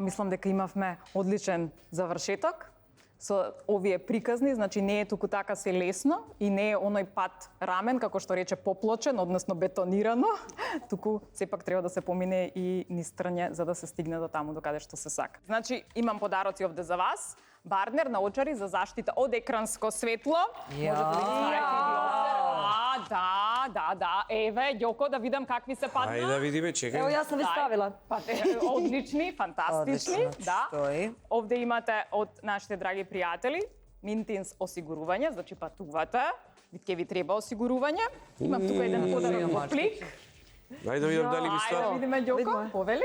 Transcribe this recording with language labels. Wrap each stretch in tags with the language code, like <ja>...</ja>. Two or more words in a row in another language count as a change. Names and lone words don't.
<mk>Мислам дека имавме одличен завршеток со овие приказни, значи не е туку така се лесно и не е оној пат рамен, како што рече, поплочен, односно бетонирано, туку сепак треба да се помине и низ трње за да се стигне до таму до каде што се сака. Значи, имам подароци овде за вас. Барнер, наочари за заштита од екранско светло. Да. Еве, Ѓоко, да видам какви се падна. Ајде да видиме, чекај.</mk> <sr>Evo, ja sam već stavila.</sr> <mk>Одлични, фантастични. Одлично, Да. стои. Овде имате од нашите драги пријатели Mintins осигурување, значи патувате, ќе ви треба осигурување. Имам тука еден подарок во плик. Ајде да видам дали ги Ајде да ства. видиме, Ѓоко, повели.</mk>